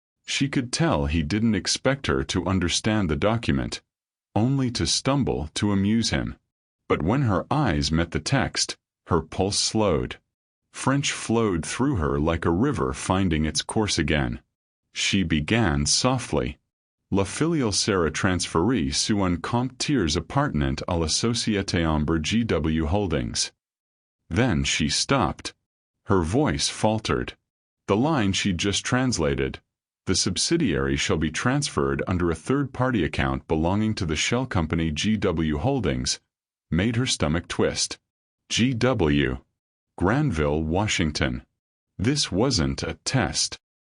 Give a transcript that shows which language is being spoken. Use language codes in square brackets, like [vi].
[en] She could tell he didn't expect her to understand the document, only to stumble to amuse him. But when her eyes met the text, her pulse slowed. French flowed through her like a river finding its course again. She began softly. [fr] "La filiale sera transférée sous un compte tiers appartenant à la Société Amber GW Holdings." [en] Then she stopped. Her voice faltered. The line she'd just translated, "The subsidiary shall be transferred under a third-party account belonging to the shell company GW Holdings," made her stomach twist. GW. Granville, Washington. This wasn't a test.